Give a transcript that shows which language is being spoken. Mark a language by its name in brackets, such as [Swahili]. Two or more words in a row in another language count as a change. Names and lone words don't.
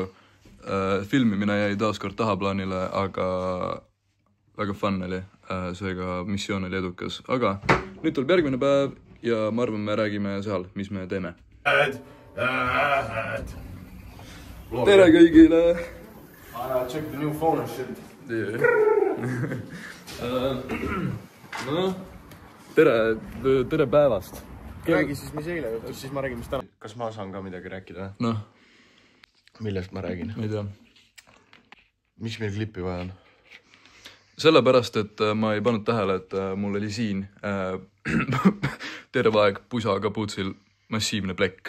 [Estonian] Filmimine jäi taaskord tahaplaanile, aga väga fun oli. Seega missioon oli edukas. Aga nüüd tuleb järgmine päev ja ma arvan, me räägime seal, mis me teeme. Tere kõigile! [English] Check the new phone and shit. [Estonian] No, tere päevast! Räägi siis, mis eile juhtus, siis ma räägin, mis täna. Kas ma saan ka midagi rääkida? Noh, millest ma räägin? Ma ei tea. Mis meil klippi vaja on? Sellepärast, et ma ei pannud tähele, et mul oli siin terve aeg pusa kapuutsil massiivne plekk.